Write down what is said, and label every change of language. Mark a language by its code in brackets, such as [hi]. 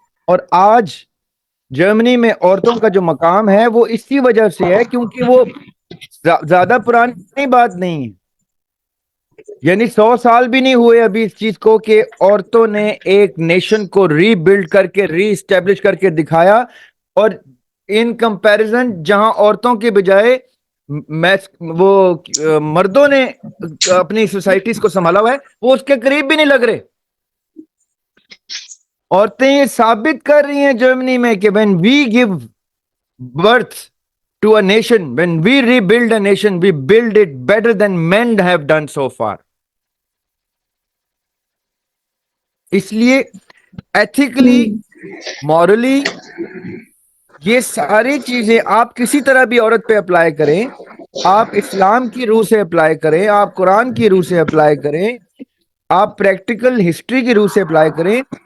[ur] اور آج جرمنی میں عورتوں کا جو مقام ہے وہ اسی وجہ سے ہے کیونکہ وہ زیادہ پرانی بات نہیں ہے، یعنی 100 سال بھی نہیں ہوئے ابھی اس چیز کو کہ عورتوں نے ایک نیشن کو ری بلڈ کر کے ری اسٹیبلش کر کے دکھایا. اور ان کمپیریزن جہاں عورتوں کے بجائے وہ مردوں نے اپنی سوسائٹیز کو سنبھالا ہوا ہے، وہ اس کے قریب بھی نہیں لگ رہے. عورتیں یہ ثابت کر رہی ہیں جرمنی میں کہ [en] when we give birth to a nation, when we rebuild a nation, we build it better than men have done so far. [ur] اس لیے ایتھیکلی، مورلی، یہ ساری چیزیں آپ کسی طرح بھی عورت پہ اپلائی کریں، آپ اسلام کی روح سے اپلائی کریں، آپ قرآن کی روح سے اپلائی کریں، آپ پریکٹیکل ہسٹری کی روح سے اپلائی کریں.